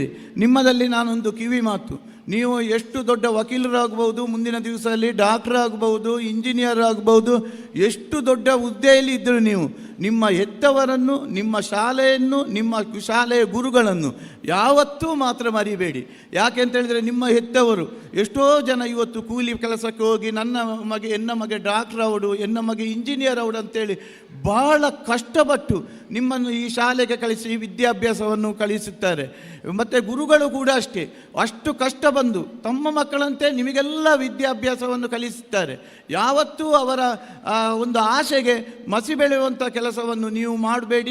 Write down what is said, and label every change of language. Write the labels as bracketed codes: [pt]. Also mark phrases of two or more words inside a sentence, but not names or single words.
[kn] ನಿಮ್ಮದಲ್ಲಿ ನಾನೊಂದು ಕಿವಿ ಮಾತು, ನೀವು ಎಷ್ಟು ದೊಡ್ಡ ವಕೀಲರಾಗಬಹುದು, ಮುಂದಿನ ದಿವಸದಲ್ಲಿ ಡಾಕ್ಟರ್ ಆಗಬಹುದು, ಇಂಜಿನಿಯರ್ ಆಗಬಹುದು, ಎಷ್ಟು ದೊಡ್ಡ ಹುದ್ದೆಯಲ್ಲಿ ಇದ್ದರೂ ನೀವು ನಿಮ್ಮ ಹೆತ್ತವರನ್ನು, ನಿಮ್ಮ ಶಾಲೆಯನ್ನು, ನಿಮ್ಮ ಶಾಲೆಯ ಗುರುಗಳನ್ನು ಯಾವತ್ತೂ ಮಾತ್ರ ಮರಿಬೇಡಿ. ಯಾಕೆಂತೇಳಿದರೆ, ನಿಮ್ಮ ಹೆತ್ತವರು ಎಷ್ಟೋ ಜನ ಇವತ್ತು ಕೂಲಿ ಕೆಲಸಕ್ಕೆ ಹೋಗಿ [tcy] ಎನ್ನ ಮಗೆ ಡಾಕ್ಟರ್ ಅವಡು, ಎನ್ನ ಮಗೆ ಇಂಜಿನಿಯರ್ ಅವಡು [kn] ಅಂತೇಳಿ ಬಹಳ ಕಷ್ಟಪಟ್ಟು ನಿಮ್ಮನ್ನು ಈ ಶಾಲೆಗೆ ಕಳಿಸಿ ವಿದ್ಯಾಭ್ಯಾಸವನ್ನು ಕಳಿಸುತ್ತಾರೆ. ಮತ್ತು ಗುರುಗಳು ಕೂಡ ಅಷ್ಟೇ, ಅಷ್ಟು ಕಷ್ಟ ಬಂದು ತಮ್ಮ ಮಕ್ಕಳಂತೆ ನಿಮಗೆಲ್ಲ ವಿದ್ಯಾಭ್ಯಾಸವನ್ನು ಕಲಿಸುತ್ತಾರೆ. ಯಾವತ್ತೂ ಅವರ ಒಂದು ಆಶೆಗೆ ಮಸಿ ಬೆಳೆಯುವಂಥ ಕೆಲಸವನ್ನು ನೀವು ಮಾಡಬೇಡಿ.